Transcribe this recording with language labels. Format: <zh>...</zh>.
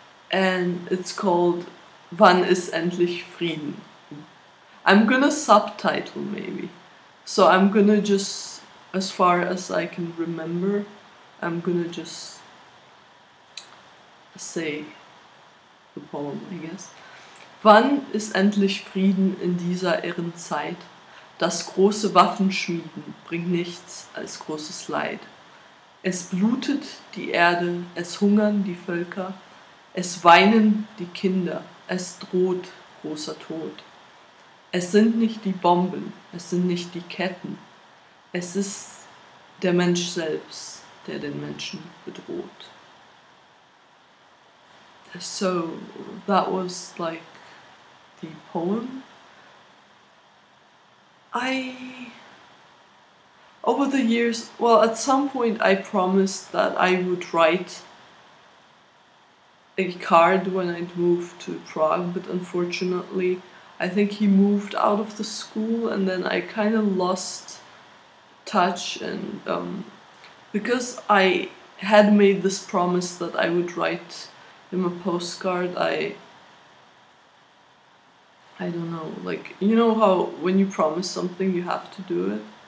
<en>and it's called</en> <de>Wann ist endlich Frieden?</de> <en>I'm gonna subtitle maybe. So I'm gonna just, as far as I can remember, I'm gonna just say the poem, I guess.</en> <de>Wann ist endlich Frieden in dieser irren Zeit? Das große Waffenschmieden bringt nichts als großes Leid. Es blutet die Erde, es hungern die Völker, es weinen die Kinder, es droht großer Tod. Es sind nicht die Bomben, es sind nicht die Ketten, es ist der Mensch selbst, der den Menschen bedroht.</de> <en>So that was like the poem. Over the years, well, at some point I promised that I would write a card when I'd moved to Prague, but unfortunately I think he moved out of the school, and then I kind of lost touch, and because I had made this promise that I would write him a postcard, I don't know, like, you know how when you promise something you have to do it?</en>